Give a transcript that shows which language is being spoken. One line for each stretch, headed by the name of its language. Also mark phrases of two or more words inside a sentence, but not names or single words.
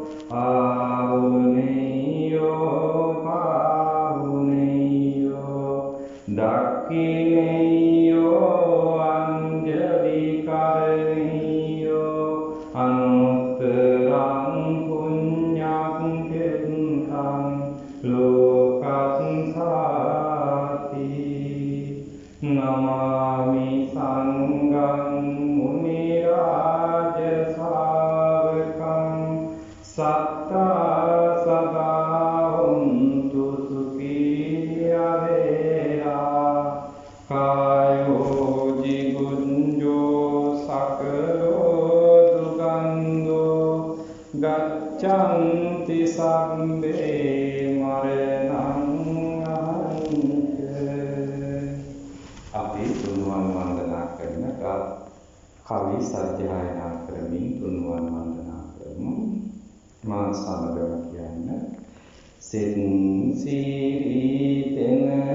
Pali: ආහුනේයෝ පාහුනේයෝ දක්ඛිනේයෝ අංජලි කරණීයෝ අනුත්තරං පුඤ්ඤං කෙත්තං ලෝකස්සාති නමාමි සංඝං මුනි රාජ ශාවකං සත්තා සදා හොන්තු සුඛී අවේරා කායෝ ජිගුඤ්ජෝ සකලෝ දුගන්ධෝ ගච්ඡන්ති සම්බේ මරණං අහංච
Sinhala: අපි තුන්වන් වන්දනා කරන කවි සජ්ජායනා කරමින් තුන්වන් වන්දනා කරමු මා සමගම කියන්න සෙත් සීරිතෙන